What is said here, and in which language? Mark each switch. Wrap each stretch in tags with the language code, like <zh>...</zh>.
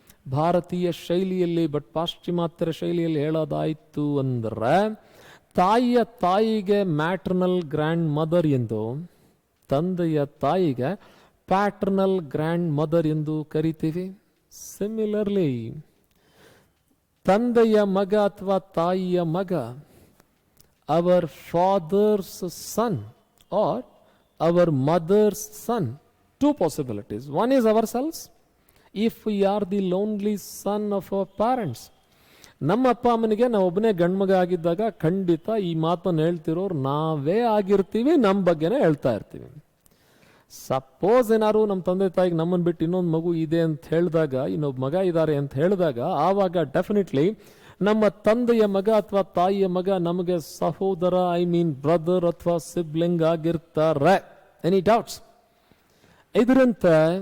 <kn>ಭಾರತೀಯ ಶೈಲಿಯಲ್ಲಿ, ಬಟ್ ಪಾಶ್ಚಿಮಾತ್ಯರ ಶೈಲಿಯಲ್ಲಿ ಹೇಳೋದಾಯಿತು ಅಂದ್ರೆ ತಾಯಿಯ ತಾಯಿಗೆ ಮ್ಯಾಟರ್ನಲ್ ಗ್ರ್ಯಾಂಡ್ ಮದರ್ ಎಂದು, ತಂದೆಯ ತಾಯಿಗೆ ಪ್ಯಾಟರ್ನಲ್ ಗ್ರ್ಯಾಂಡ್ ಮದರ್ ಎಂದು ಕರಿತೀವಿ.</kn> <en>similarly</en> <kn>ತಂದೆಯ ಮಗ ಅಥವಾ ತಾಯಿಯ ಮಗ,</kn> <en>Our father's son or our mother's son. Two possibilities. One is ourselves if we are the lonely son of our parents.</en> <kn>ನಮ್ಮ ಅಪ್ಪ ಅಮ್ಮನಿಗೆ ನಾವು ಒಬ್ಬನೇ ಗಂಡ್ಮಗ ಆಗಿದ್ದಾಗ ಖಂಡಿತ ಈ ಮಾತನ್ನು ಹೇಳ್ತಿರೋರು ನಾವೇ ಆಗಿರ್ತೀವಿ, ನಮ್ಮ ಬಗ್ಗೆನೇ ಹೇಳ್ತಾ ಇರ್ತೀವಿ. ಸಪೋಸ್ ಏನಾದ್ರು ನಮ್ಮ ತಂದೆ ತಾಯಿಗೆ ನಮ್ಮನ್ನು ಬಿಟ್ಟು ಇನ್ನೊಂದು ಮಗು ಇದೆ ಅಂತ ಹೇಳಿದಾಗ, ಇನ್ನೊಬ್ಬ ಮಗ ಇದ್ದಾರೆ ಅಂತ ಹೇಳಿದಾಗ, ಆವಾಗ ಡೆಫಿನೆಟ್ಲಿ ನಮ್ಮ ತಂದೆಯ ಮಗ ಅಥವಾ ತಾಯಿಯ ಮಗ ನಮಗೆ ಸಹೋದರ,</kn> <en>I mean</en> <kn>ಬ್ರದರ್ ಅಥವಾ ಸಿಬ್ಲಿಂಗ್ ಆಗಿರ್ತಾರೆ.</kn> <en>Any doubts?</en> <kn>ಇದರಂತೆ</kn>